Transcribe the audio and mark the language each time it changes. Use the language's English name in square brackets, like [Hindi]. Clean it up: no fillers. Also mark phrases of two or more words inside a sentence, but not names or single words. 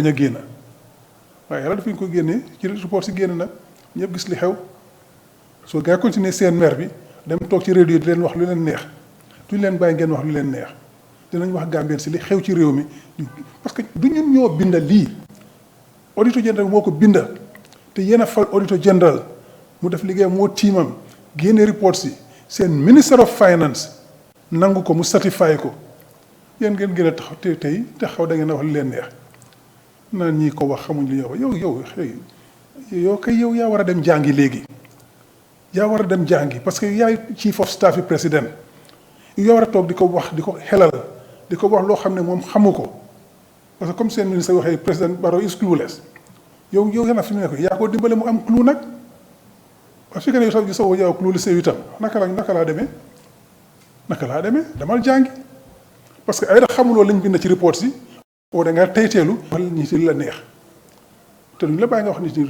[Wolof] a génn waaye yàlla dafa ñu ko génnee ci report si génn nag ñëpp gis li xew soo gaa continuer seen mer bi dem toog ci réew yi di leen wax lu leen neex duñ leen bàyyi ngeen wax lu leen neex dinañ wax Gambien si li xew ci réew mi [French] parce que [Wolof] du ñun ñoo binda lii auditor général moo ko binda te yéen a fal auditor général mu def liggéey moo tiimam génne report si seen [English] minister of finance [Wolof] nangu ko mu certify ko yéen ngeen gën a taxaw tey taxaw da ngeen a wax lu leen neex naan ñii ko wax xamuñ li ñuy wax yow yaa war a dem jàngi léegi yaa war a dem jàngi [French] parce que [Wolof] yaay [English] chief of staff [Wolof] yi président yaa war a toog di ko wax di ko xelal di ko wax loo xam ne moom xamu ko [French] parce que comme [Wolof] seen ministre waxee président Barrow [English] is clueless [Wolof] yow yana fi mu ne ko yaa ko dimbale mu am clue nag parce que yow sax yow clueless itam naka laa demee damal jàngi [French] parce que [Wolof] ay da xamuloo lañ bind ci report si oo da nga teyteelu wax nit ñi la neex te duñ la bàyyi nga wax nit ñi lu